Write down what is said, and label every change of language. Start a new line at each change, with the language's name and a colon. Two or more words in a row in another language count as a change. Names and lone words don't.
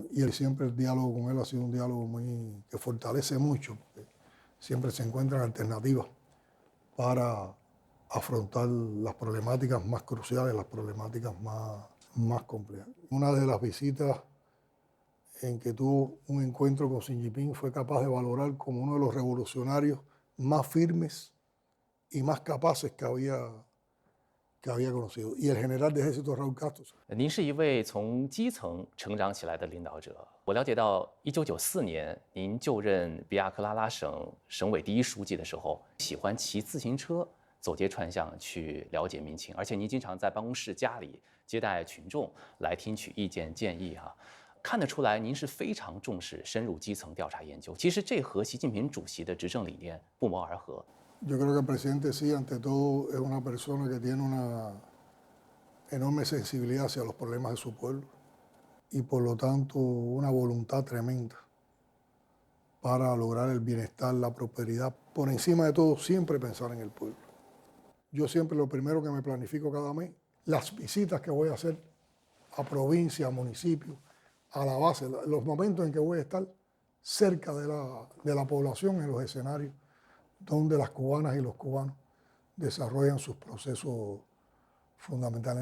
Spanish: Y siempre el diálogo con él ha sido un diálogo que fortalece mucho, porque siempre se encuentran alternativas para afrontar las problemáticas más cruciales, las problemáticas más complejas. Una de las visitas en que tuvo un encuentro con Xi Jinping fue capaz de valorar como uno de los revolucionarios más firmes y más capaces que había conocido. Y el general de ejército Raúl Castro.
Chinese: 您是一位从基层成长起来的领导者。我了解到，1994年您就任比亚克拉拉省省委第一书记的时候，喜欢骑自行车走街串巷去了解民情，而且您经常在办公室、家里接待群众，来听取意见建议啊。看得出来，您是非常重视深入基层调查研究。其实这和习近平主席的执政理念不谋而合。
Spanish: Yo creo que el presidente sí, ante todo, es una persona que tiene una enorme sensibilidad hacia los problemas de su pueblo y por lo tanto una voluntad tremenda para lograr el bienestar, la prosperidad. Por encima de todo, siempre pensar en el pueblo. Yo siempre lo primero que me planifico cada mes, las visitas que voy a hacer a provincia, a municipio, a la base, los momentos en que voy a estar cerca de la población en los escenarios donde las cubanas y los cubanos desarrollan sus procesos fundamentales.